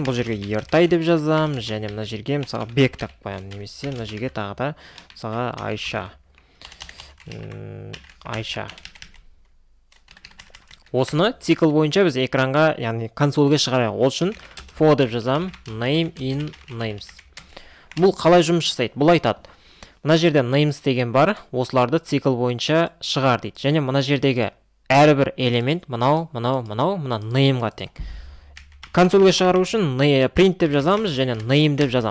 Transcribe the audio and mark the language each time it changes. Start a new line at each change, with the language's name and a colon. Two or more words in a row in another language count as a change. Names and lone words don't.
Kazakh: Бұл жерге ертай деп жазам, және мына жерге мысалға бек деп қояйын. Немесе мына жерге тағы да мысалға Айша. Осыны цикл бойынша біз экранға, яғни консольге шығарайық. Ол үшін for деп жазам,
English: name in names.
Kazakh: Бұл қалай жұмыс жасайды? Бұл айтады. Мына жерде names деген бар, осыларды цикл бойынша шығар дейді. Және мына жердегі әрбір элемент мына name'ға тең. Консольге шығару үшін print деп жазамыз және name деп жазам.